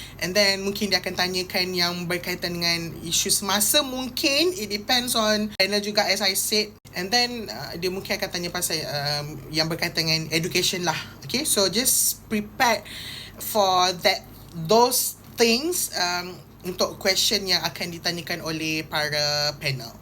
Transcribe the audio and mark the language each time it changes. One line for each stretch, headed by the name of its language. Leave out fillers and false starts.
English: And then
Malay: mungkin dia akan tanyakan yang berkaitan dengan isu semasa. Mungkin
English: it depends on panel
Malay: juga,
English: as I said. And then
Malay: dia mungkin akan tanya pasal yang berkaitan dengan education lah.
English: Okay, so just prepare for those things untuk question
Malay: yang akan ditanyakan oleh para panel.